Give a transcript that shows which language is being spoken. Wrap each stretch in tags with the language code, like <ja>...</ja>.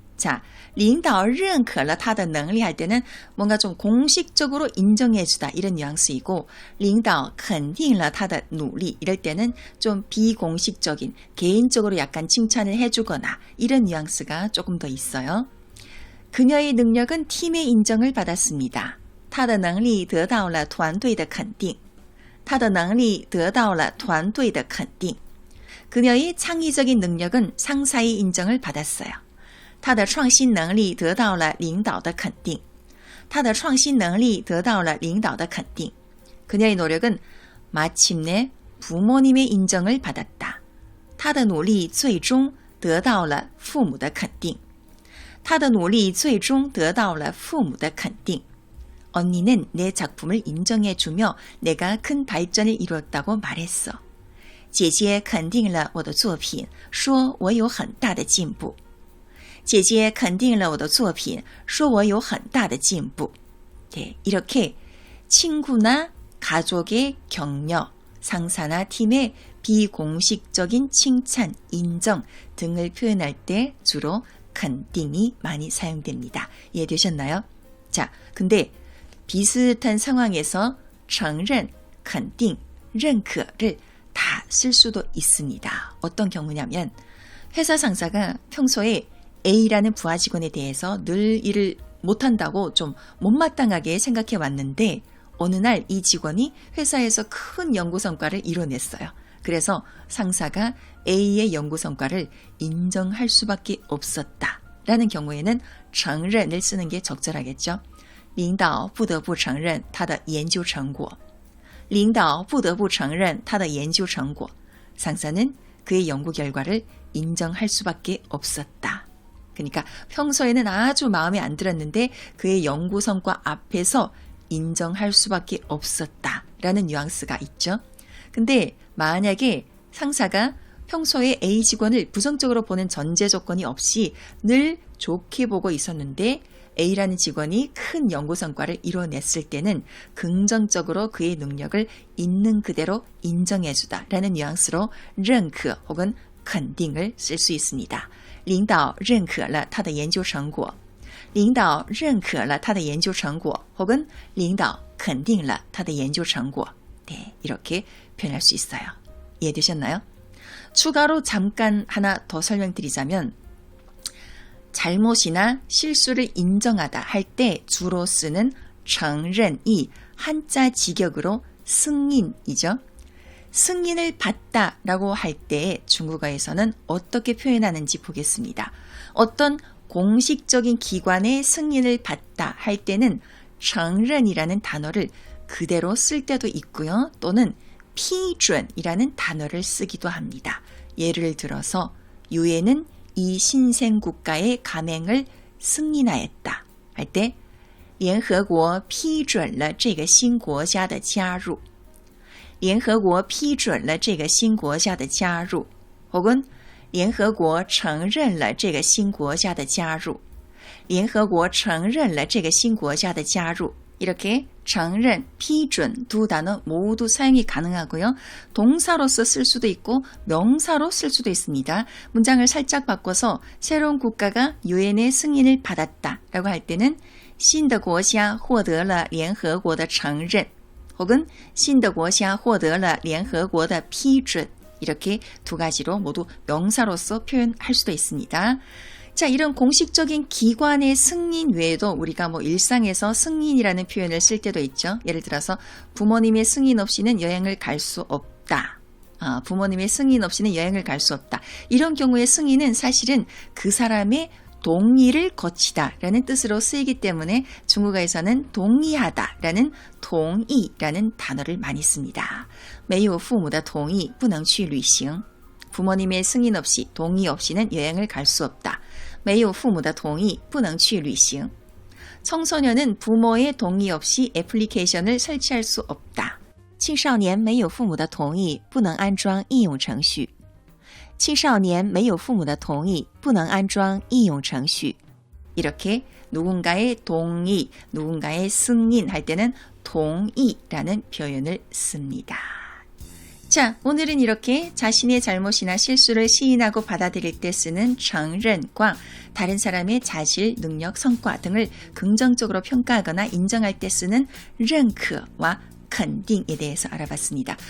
<ko>자,</ko> <zh>领导认可了他的能力</zh> <ko>할 때는 뭔가 좀 공식적으로 인정해주다 이런 뉘앙스이고</ko> <zh>领导肯定了他的努力</zh> <ko>이럴 때는 좀 비공식적인 개인적으로 약간 칭찬을 해주거나 이런 뉘앙스가 조금 더 있어요. 그녀의 능력은 팀의 인정을 받았습니다.</ko> <zh>她的能力得到了团队的肯定.她的能力得到了团队的肯定.</zh> <ko>그녀의 창의적인 능력은 상사의 인정을 받았어요.</ko> <zh>她的创新能力得到了领导的肯定.她的创新能力得到了领导的肯定.</zh> <ko>그녀의 노력은 마침내 부모님의 인정을 받았다.</ko> <zh>她的努力最终得到了父母的肯定. 她的努力最终得到了父母的肯定.</zh> <ko>언니는 내 작품을 인정해주며 내가 큰 발전을 이루었다고 말했어.</ko> <zh>姐姐肯定了我的作品，说我有很大的进步。姐姐肯定了我的作品，说我有很大的进步。</zh> <ko>네, 이렇게 친구나 가족의 격려, 상사나 팀의 비공식적인 칭찬, 인정 등을 표현할 때 주로 肯定이 많이 사용됩니다. 이해되셨나요? 자, 근데 비슷한 상황에서 承认, 肯定, 认可를 다 쓸 수도 있습니다. 어떤 경우냐면 회사 상사가 평소에 A라는 부하 직원에 대해서 늘 일을 못한다고 좀 못마땅하게 생각해 왔는데 어느 날 이 직원이 회사에서 큰 연구 성과를 이뤄냈어요. 그래서 상사가 A의 연구 성과를 인정할 수밖에 없었다 라는 경우에는 承认을 쓰는 게 적절하겠죠.</ko> <zh>领导不得不承认他的研究成果.领导不得不承认他的研究成果.</zh> <ko>상사는 그의 연구 결과를 인정할 수밖에 없었다. 그러니까 평소에는 아주 마음에 안 들었는데 그의 연구 성과 앞에서 인정할 수밖에 없었다 라는 뉘앙스가 있죠. 근데 만약에 상사가 평소에 A 직원을 부정적으로 보는 전제 조건이 없이 늘 좋게 보고 있었는데 A라는 직원이 큰 연구 성과를 이뤄냈을 때는 긍정적으로 그의 능력을 있는 그대로 인정해주다 라는 뉘앙스로 认可 혹은 肯定을 쓸 수 있습니다.</ko> <zh>领导认可了他的研究成果.领导认可了他的研究成果</zh> <ko>혹은</ko> <zh>领导肯定了他的研究成果.</zh> <ko>네, 이렇게 표현할 수 있어요. 이해되셨나요? 추가로 잠깐 하나 더 설명드리자면 잘못이나 실수를 인정하다 할 때 주로 쓰는 承认이 한자 직역으로 승인이죠. 승인을 받다라고 할 때 중국어에서는 어떻게 표현하는지 보겠습니다. 어떤 공식적인 기관의 승인을 받다 할 때는 承认이라는 단어를 그대로 쓸 때도 있고요. 또는 批准이라는 단어를 쓰기도 합니다. 예를 들어서 유엔은 이 신생국가의 가맹을 승인하였다 할 때</ko> <zh>联合国批准了这个新国家的加入. 联合国批准了这个新国家的加入</zh> <ko>혹은</ko> <zh>联合国承认了这个新国家的加入. 联合国承认了这个新国家的加入.</zh> <ko>이렇게 承认, 批准 두 단어 모두 사용이 가능하고요. 동사로서 쓸 수도 있고 명사로 쓸 수도 있습니다. 문장을 살짝 바꿔서 새로운 국가가 유엔의 승인을 받았다 라고 할 때는</ko> <zh>新的国家获得了联合国的承认</zh> <ko>혹은</ko> <zh>新的国家获得了联合国的批准</zh> <ko>이렇게 두 가지로 모두 명사로서 표현할 수도 있습니다. 자, 이런 공식적인 기관의 승인 외에도 우리가 일상에서 승인이라는 표현을 쓸 때도 있죠. 예를 들어서 부모님의 승인 없이는 여행을 갈 수 없다. 부모님의 승인 없이는 여행을 갈 수 없다. 이런 경우의 승인은 사실은 그 사람의 동의를 거치다라는 뜻으로 쓰이기 때문에 중국어에서는 동의하다라는 동의라는 단어를 많이 씁니다.</ko> <zh>没有父母的同意不能去旅行.</zh> <ko>부모님의 승인 없이 동의 없이는 여행을 갈 수 없다.</ko> <zh>没有父母的同意不能去旅行.</zh> <ko>청소년은 부모의 동의 없이 애플리케이션을 설치할 수 없다.</ko> <zh>青少年没有父母的同意不能安装应用程序. 青少年没有父母的同意不能安装应用程序.</zh> <ko>이렇게 누군가의 동의, 누군가의 승인 할 때는 동의라는 표현을 씁니다. 자, 오늘은 이렇게 자신의 잘못이나 실수를 시인하고 받아들일 때 쓰는 承认과 다른 사람의 자질, 능력, 성과 등을 긍정적으로 평가하거나 인정할 때 쓰는 认可와 肯定에 대해서 알아봤습니다.</ko>